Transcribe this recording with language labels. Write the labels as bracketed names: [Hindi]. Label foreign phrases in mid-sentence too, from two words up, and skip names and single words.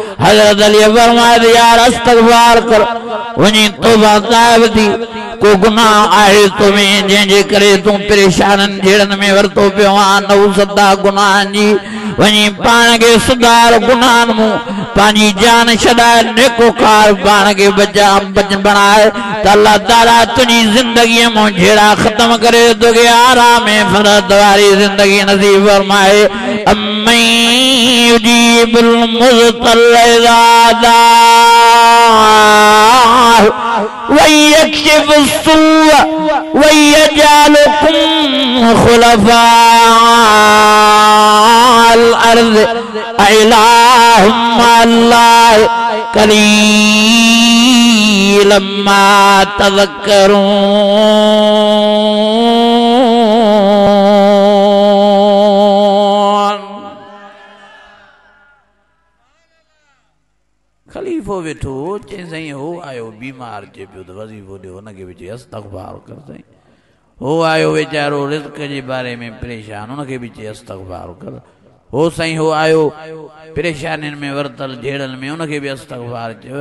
[Sindhi] हज़रत अली फरमायो यार इस्तग़फ़ार कर, वञी तौबा ताइबदी, को गुनाह आहे तुमें जंहिंजे करे तूं परेशाननि झेड़नि में वरतो पियो आहीं, नहुसत आहे गुनाहनि जी, वञी पाण खे सुधार, गुनाहनि मूं पंहिंजी जान छॾाए, नेकोकार पाण खे बणाए, त [Arabic] الله تعالى [Sindhi] तुंहिंजी ज़िंदगीअ मां झेड़ा ख़त्म करे तोखे आराम ऐं फ़रहत वारी ज़िंदगी नसीब फरमाए। [Arabic] أمن يجيب المضطر إذا دعاه ويكشف السوء ويجعلكم خلفاء الأرض أإله مع الله قليلا ما تذكرون. [Sindhi] खलीफ़ो वेठो, चई साईं हो आयो बीमार, चए पियो त वज़ीफ़ो ॾियो, हुनखे बि चई इस्तग़फ़ार कर साईं। हो आयो वीचारो रिज़्क़ जे बारे में परेशान, हुनखे बि चई इस्तग़फ़ार कर। हो साईं हो आयो परेशानियुनि में वरतल झेड़नि में, हुनखे बि इस्तग़फ़ार चयो।